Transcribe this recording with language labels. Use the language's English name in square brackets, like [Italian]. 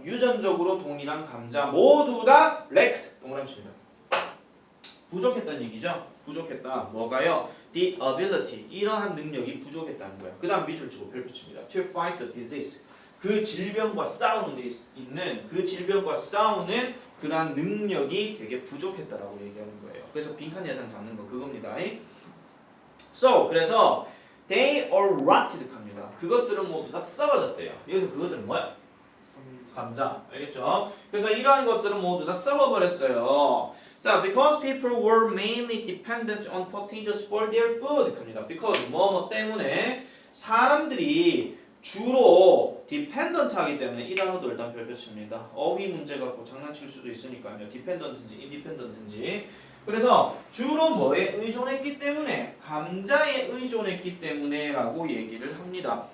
[Korean] 유전적으로 동일한 감자 모두 다 lacked 동그라미입니다. 부족했다는 얘기죠. 부족했다. 뭐가요? The ability 이러한 능력이 부족했다는 거예요. 그 다음 밑줄 치고 별표 칩니다. [English] To fight the disease [Korean] 그 질병과 싸우는 데 있는 그 질병과 싸우는 그러한 능력이 되게 부족했다라고 얘기하는 거예요. 그래서 빈칸 예상 잡는 거 그겁니다. [English] So [Korean] 그래서 [English] they are rotted [Korean] 합니다. 그것들은 모두 다 썩어졌대요. 여기서 그것들은 뭐야? 감자. 알겠죠? 그래서 이러한 것들은 모두 다 썩어버렸어요. [English] 자, because people were mainly dependent on potatoes for their food. [Korean] 합니다. because 뭐 때문에 사람들이 주로 dependent 하기 때문에 이 단어도 일단 별표 칩니다. 어휘 문제 갖고 장난칠 수도 있으니까요. dependent인지 independent인지. 그래서 주로 뭐에 의존했기 때문에 감자에 의존했기 때문에라고 얘기를 합니다.